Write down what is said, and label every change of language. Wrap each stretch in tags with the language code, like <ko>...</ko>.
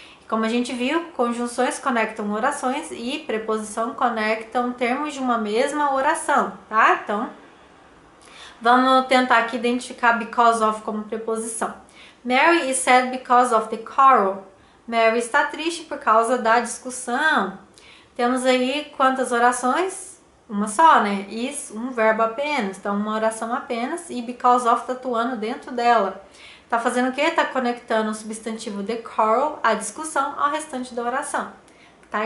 <pt>Como a gente viu, conjunções conectam orações e preposição conectam termos de uma mesma oração, tá? Então, vamos tentar aqui identificar because of como preposição.</pt> <en>Mary is sad because of the quarrel.</en> <pt>Mary está triste por causa da discussão. Temos aí quantas orações? Uma só, né? Is, um verbo apenas. Então, uma oração apenas e because of está atuando dentro dela. Tá fazendo o quê? Tá conectando o substantivo the quarrel, a discussão, ao restante da oração. Tá?</pt>